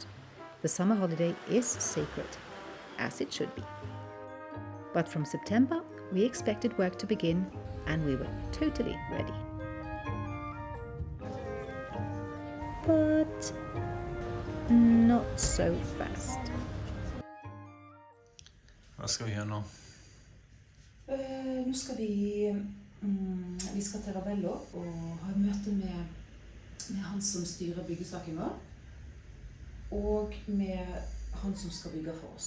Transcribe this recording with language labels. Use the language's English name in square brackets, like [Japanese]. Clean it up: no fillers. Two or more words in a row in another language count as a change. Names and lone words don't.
[English] The summer holiday is sacred, as it should be. But from September, we expected work to begin, and we were totally ready. But not so fast. [Norwegian] Hva skal vi gjøre nå? Nå skal vi skal til Ravello og ha et møte med han som styrer byggesaken vår, og med han som skal bygge for oss.